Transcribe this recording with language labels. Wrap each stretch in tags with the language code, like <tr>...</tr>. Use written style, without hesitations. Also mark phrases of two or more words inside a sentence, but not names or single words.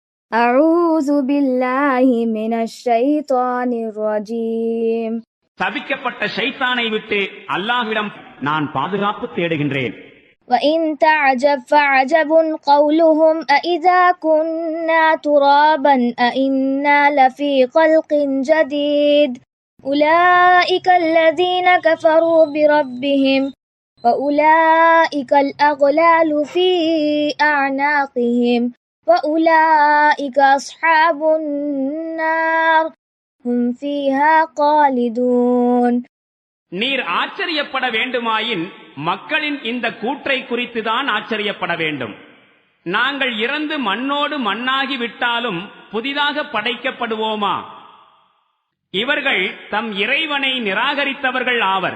<ar>أعوذ بالله من الشيطان الرجيم.</ar> <ta>தபிக்கப்பட்ட ஷைத்தானை விட்டு அல்லாஹ்விடம் நான் பாதுகாப்பு தேடுகின்றேன்.</ta> <ar>وإن تعجب فعجب قولهم أإذا كنا ترابا أإنا لفي خلق جديد أولئك الذين كفروا بربهم وأولئك الأغلال في أعناقهم وأولئك أصحاب النار هم فيها خالدون.</ar> <ta>நீர் ஆச்சரியப்பட வேண்டுமாயின் மக்களின் இந்த கூற்றை குறித்துதான் ஆச்சரியப்பட வேண்டும். நாங்கள் இறந்து மண்ணோடு மண்ணாகி விட்டாலும் புதிதாக படைக்கப்படுவோமா? இவர்கள் தம் இறைவனை நிராகரித்தவர்கள் ஆவர்.</ta>